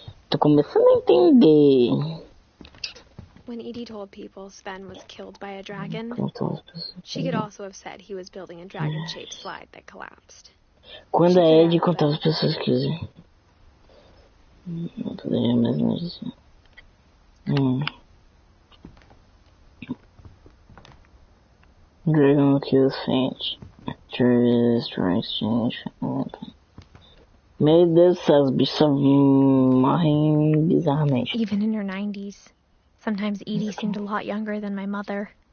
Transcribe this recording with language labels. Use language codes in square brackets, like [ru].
[pt] Tô começando a entender. [en] When Edie told people Sven was killed by a dragon, she could also have said he was building a dragon-shaped slide that collapsed. [pt] Quando a Ed contava as pessoas que não poderia mais dizer. [en] Dragon kills Finch. Destroy exchange. [pt] Meu Deus do céu, os bichos morrem bizarramente. [en] Even in her 90s. Sometimes Edie seemed a lot younger than my mother.